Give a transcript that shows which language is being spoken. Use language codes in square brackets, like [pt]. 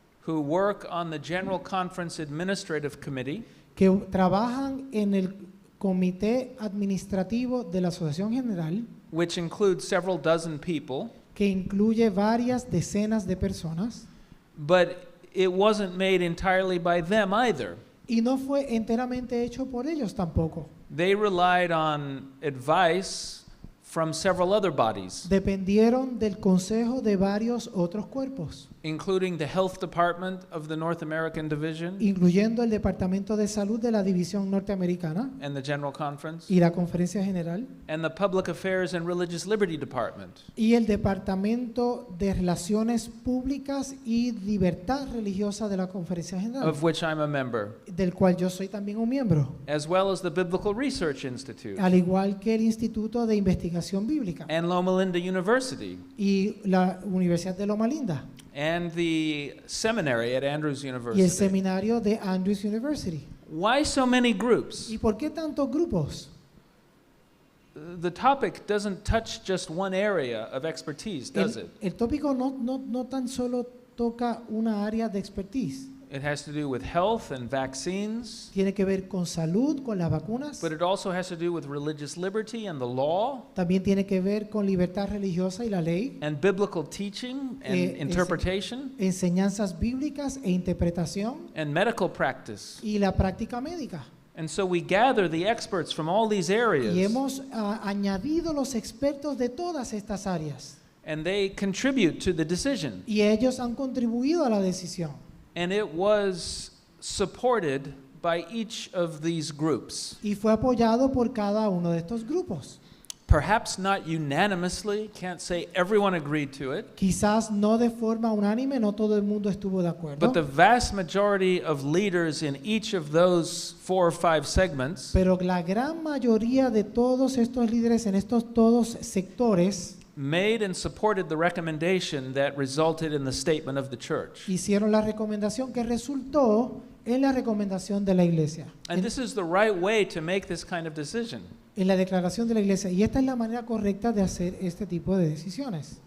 [en] who work on the General Conference Administrative Committee, [es] que trabajan en el comité administrativo de la Asociación General, [en] which includes several dozen people, [es] que incluye varias decenas de personas, [en] but it wasn't made entirely by them either. [es] y no fue enteramente hecho por ellos tampoco. [en] They relied on advice from several other bodies, [es] Dependieron del consejo de varios otros cuerpos, [en] including the Health Department of the North American Division [es] incluyendo el Departamento de Salud de la División Norteamericana [en] and the General Conference, [es] y la Conferencia General, [en] and the Public Affairs and Religious Liberty Department. [es] y el Departamento de Relaciones Públicas y Libertad Religiosa de la Conferencia General, [en] Of which I'm a member, [es] del cual yo soy también un miembro, [en] as well as the Biblical Research Institute [es] al igual que el Instituto de Investigación Bíblica [en] and Loma Linda University [es] y la Universidad de Loma Linda [en] and the seminary at Andrews [es] y el [en] University. [es] seminario de Andrews University. [en] Why so many groups? [es] ¿Y por qué tantos grupos? [en] The topic doesn't touch just one area of expertise, does it? [es] El tópico no tan solo toca una área de expertise. [en] It has to do with health and vaccines, [es] Tiene que ver con salud, con las vacunas. [en] but it also has to do with religious liberty and the law [es] También tiene que ver con libertad religiosa y la ley, [en] and biblical teaching and interpretation [es] enseñanzas bíblicas e interpretación [en] and medical practice. [es] y la práctica médica. [en] And so we gather the experts from all these [es] Y [en] areas, [es] hemos añadido los expertos de todas estas áreas [en] and they contribute to the decision. [es] y ellos han contribuido a la decisión. [en] And it was supported by each of these groups. [es] Y fue apoyado por cada uno de estos grupos. [en] Perhaps not unanimously, can't say everyone agreed to it, [es] Quizás no de forma unánime, no todo el mundo estuvo de acuerdo. [en] but the vast majority of leaders in each of those 4 or 5 segments [es] Pero la gran mayoría de todos estos líderes en estos todos sectores [en] made and supported the recommendation that resulted in the statement of the church. [es] hicieron la recomendación que resultó en la recomendación de la iglesia, [en] And this is the right way to make this kind of decision. [es] en la declaración de la iglesia. Y esta es la manera correcta de hacer este tipo de decisiones.